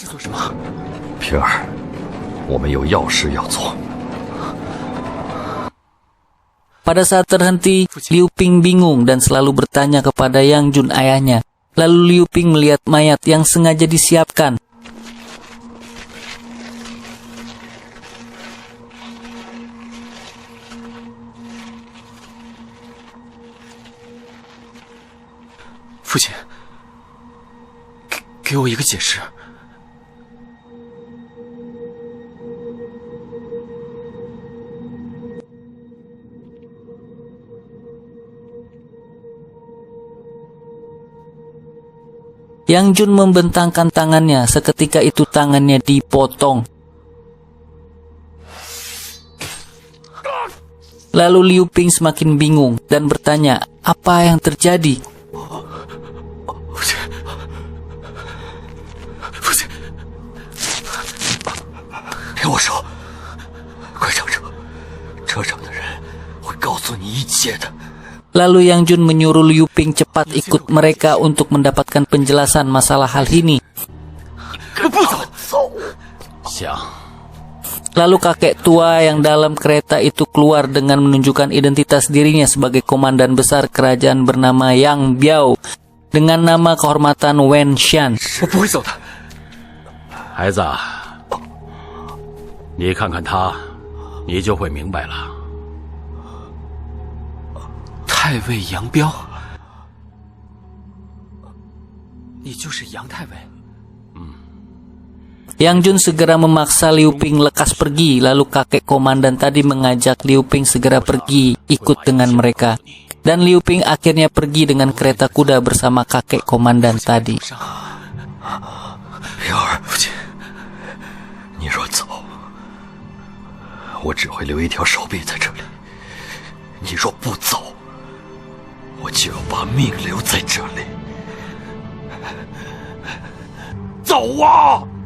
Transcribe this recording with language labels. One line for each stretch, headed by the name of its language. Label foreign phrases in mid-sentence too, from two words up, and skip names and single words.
Chinese: 平儿，我们有要事要做。
Indonesian: Pada saat terhenti, Liu Ping bingung dan selalu bertanya kepada Yang Jun, ayahnya. Lalu Liu Ping melihat mayat yang sengaja disiapkan.
Chinese: 父亲，给我一个解释。
Indonesian: Yang Jun membentangkan tangannya, seketika itu tangannya dipotong. Lalu Liu Ping semakin bingung dan bertanya, apa yang terjadi?
Chinese: 听我说，快上车，车上的人会告诉你一切的。
Indonesian: Lalu Yang Jun menyuruh Liu Ping cepat ikut mereka untuk mendapatkan penjelasan masalah hal ini. Lalu kakek tua yang dalam kereta itu keluar dengan menunjukkan identitas dirinya sebagai komandan besar kerajaan bernama Yang Biao dengan nama kehormatan Wen Xian.
Chinese: 我不会走的。孩子，你看看他，你就会明白了。太尉杨彪，你就是杨太尉。
Indonesian: Yang Jun segera memaksa Liu Ping lekas pergi, lalu kakek komandan tadi mengajak Liu Ping segera pergi ikut dengan mereka. Dan Liu Ping akhirnya pergi dengan kereta kuda bersama kakek komandan tadi.
Chinese: 平儿，父亲，你若走，我只会留一条手臂在这里；你若不走，我就要把命留在这里。走啊！